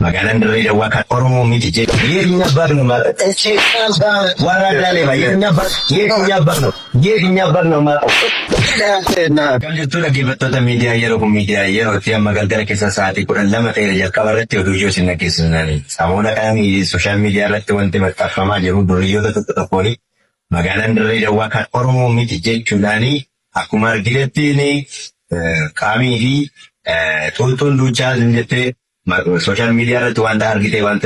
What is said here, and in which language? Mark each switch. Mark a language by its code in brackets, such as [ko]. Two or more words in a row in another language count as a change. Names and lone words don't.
[om] magaalaan Dirree Dawwaa kan Oromoo miti jedhu [am] የትኛው አባት ነው ማለት እቺ ወራዳ ላይ የትኛው አባት ነው ማለት [om] Kallattuu dhaggeeffattoota miidiyaa yeroo itti amma galgala keessa sa'aatii 12 ta'e jalqaba irratti oduu ijoo isin dhageessisanii samoota kana [en] sooshaal miidiyaa [om] irratti wanti maxxanfamaa jiru duriyyoota tokkoon magaalaan Dirree Dawwaa kan Oromoo miti jechuudhaani akkuma arginetti qaamii fi tuutuun duuchaa jettee [en] sooshaal miidiyaa [om] irratti wanta argitee wanta